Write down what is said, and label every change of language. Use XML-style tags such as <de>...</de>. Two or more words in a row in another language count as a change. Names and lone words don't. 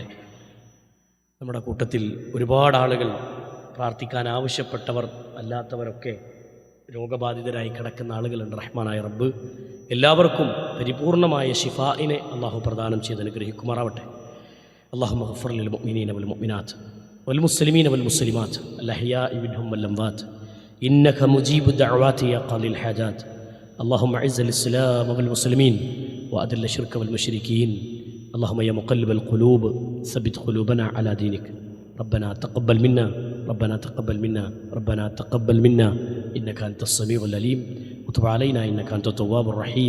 <ml>നമ്മുടെ കൂട്ടത്തിൽ ഒരുപാട് ആളുകൾ പ്രാർത്ഥിക്കാൻ ആവശ്യപ്പെട്ടവർ അല്ലാത്തവരൊക്കെ രോഗബാധിതരായി കിടക്കുന്ന ആളുകളുണ്ട്. റഹ്മാനായ റബ്ബ് എല്ലാവർക്കും പരിപൂർണമായ ഷിഫാഇനെ അള്ളാഹു പ്രദാനം ചെയ്ത് അനുഗ്രഹിക്കുമാറാവട്ടെ.</ml> <ar>اللهم اغفر للمؤمنين والمؤمنات والمسلمين والمسلمات الأحياء منهم والأموات إنك مجيب الدعوات يا قاضي الحاجات. اللهم اعز الاسلام والمسلمين واذل الشرك والمشركين. اللهم يا مقلب القلوب ثبت قلوبنا على دينك. ربنا تقبل منا ربنا تقبل منا ربنا تقبل منا انك انت السميع العليم وتب علينا انك انت التواب الرحيم.</ar>